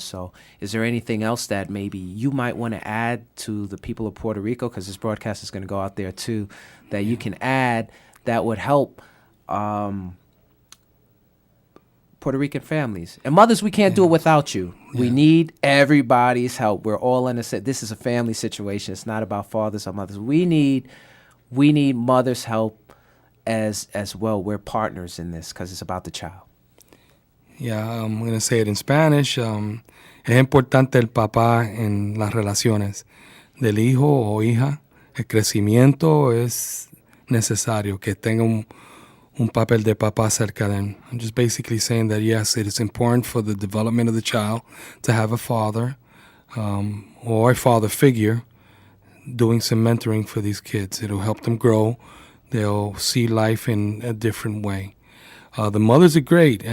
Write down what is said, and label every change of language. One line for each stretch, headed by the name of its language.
English: So is there anything else that maybe you might want to add to the people of Puerto Rico, because this broadcast is going to go out there too, that you can add that would help Puerto Rican families and mothers? We can't do it without you. We need everybody's help. We're all in this is a family situation. It's not about fathers or mothers. We need mothers' help as well. We're partners in this because it's about the child. Yeah, I'm going to say it in Spanish.
Spanish: Es importante el papá en las relaciones del hijo o hija. El crecimiento es necesario que tenga un papel de papá cerca de él.
English: I'm just basically saying that, yes, it is important for the development of the child to have a father or a father figure doing some mentoring for these kids. It'll help them grow. They'll see life in a different way. The mothers are great.